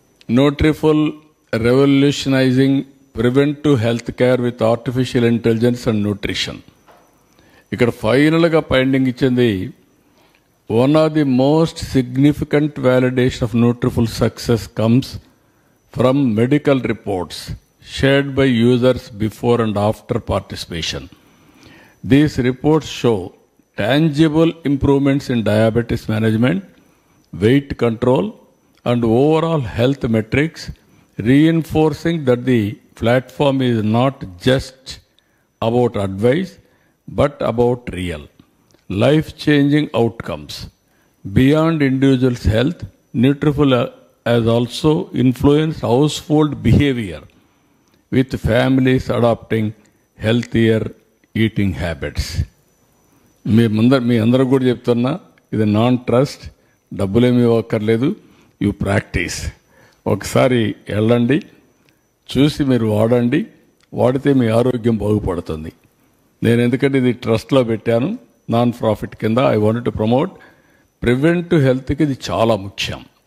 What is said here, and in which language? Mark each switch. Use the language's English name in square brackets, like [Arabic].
[English] Nutriful revolutionising preventive health care with artificial intelligence and nutrition. [Telugu] ఇక్కడ ఫైనల్గా finding ఇచ్చింది, [English] One of the most significant validation of Nutriful success comes from medical reports shared by users before and after participation. These reports show tangible improvements in diabetes management, weight control, and overall health metrics, reinforcing that the platform is not just about advice, but about real, life-changing outcomes. Beyond individuals' health, Nutriful has also influenced household behavior, with families adopting healthier eating habits. [Telugu] మీ అందరూ కూడా చెప్తున్నా, ఇది non trust, డబ్బులేమి ఇవ్వక్కర్లేదు, you practice. ఒకసారి వెళ్ళండి, చూసి మీరు వాడండి, వాడితే మీ ఆరోగ్యం బాగుపడుతుంది. నేను ఎందుకంటే ఇది ట్రస్ట్లో పెట్టాను, నాన్ ప్రాఫిట్ కింద. [English] I want to promote preventive [Telugu] హెల్త్కి ఇది చాలా ముఖ్యం.